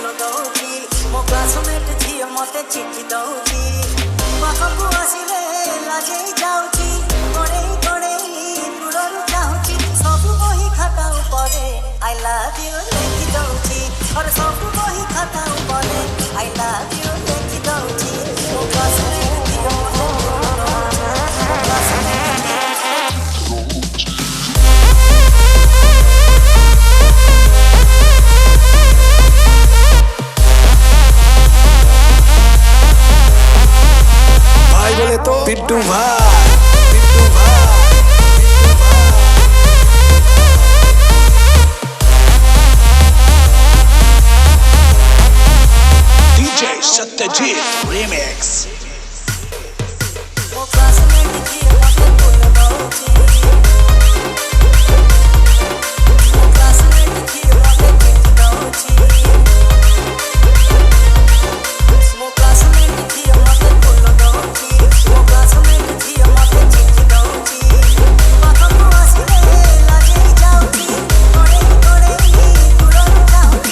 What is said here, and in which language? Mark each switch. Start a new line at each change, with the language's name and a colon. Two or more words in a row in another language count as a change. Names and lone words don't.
Odia: ଦଉଚି ମୋ କ୍ଲାସମେଟ ଝିଅ ମତେ ଚିଠି ଦଉଚି ପାଖକୁ ଆସିଲେ ଲାଜେ ଯାଉଚି ଗଡେ ଗଡେ ଦୂରରୁ ଚାହୁଁଚି ସବୁ ବହି ଖାତା ଉପରେ
English: I love you
Odia: ଲେଖି ଦଉଚି ଆଉ ସବୁ ବହି ଖାତା ଉପରେ
English: I love you
Odia: ଲେଖି ଦଉଚି ମୋ କ୍ଲାସମେଟ ଝିଅ ମତେ ଫୁଲ ଦଉଚି ମୋ କ୍ଲାସମେଟ
Hindi: भाई बोले तो बिट्टू भाई, बिट्टू भाई, बिट्टू भाई।
English: DJ Satyajit remix।
Odia: ମୋ କ୍ଲାସମେଟ ଝିଅ ମତେ ଫୁଲ ଦଉଚି ମୋ କ୍ଲାସମେଟ ଝିଅ ମତେ ଚିଠି ଦଉଚି ମୋ କ୍ଲାସମେଟ ଝିଅ ମତେ ଫୁଲ ଦଉଚି ମୋ କ୍ଲାସମେଟ ଝିଅ ମତେ ଚିଠି ଦଉଚି ପାଖକୁ ଆସିଲେ ଲାଜେ ଯାଉଚି ଗଡେ ଗଡେ ଦୂରରୁ ଚାହୁଁଚି